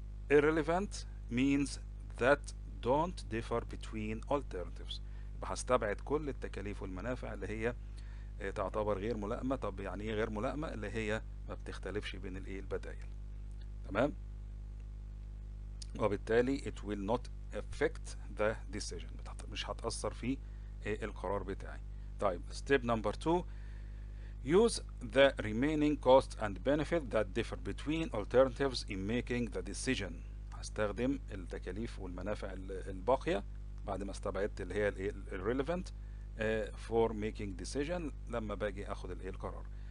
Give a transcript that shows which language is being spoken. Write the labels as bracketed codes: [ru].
[en] Irrelevant means that don't differ between alternatives. [ar] هستبعد كل التكاليف والمنافع اللي هي تعتبر غير ملائمة. طب يعني ايه غير ملائمة؟ اللي هي ما بتختلفش بين البدائل. تمام. وبالتالي [en] it will not affect the decision. [ar] مش هتأثر في القرار بتاعي. طيب [en] step number 2, use the remaining costs and benefits that differ between alternatives in making the decision. [ar] هستخدم التكاليف والمنافع الباقية بعد ما استبعدت اللي هي [en] irrelevant for making decision [ar] لما باجي اخد القرار.